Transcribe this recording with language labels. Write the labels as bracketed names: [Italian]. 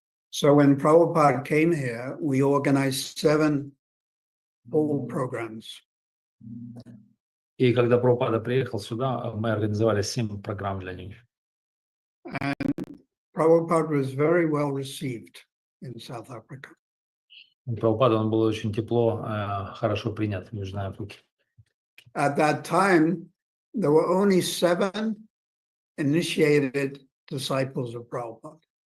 [English] So when Prabhupada came here, we organized 7 whole programs. [Russian] И когда Прабхупада приехал сюда, мы организовали 7 программ для них. [English] And Prabhupada was very well received in South Africa. [Russian] Прабхупада, он был очень тепло, хорошо принят в Южной Африке. [English] At that time, there were only 7 initiated disciples of Prabhupada.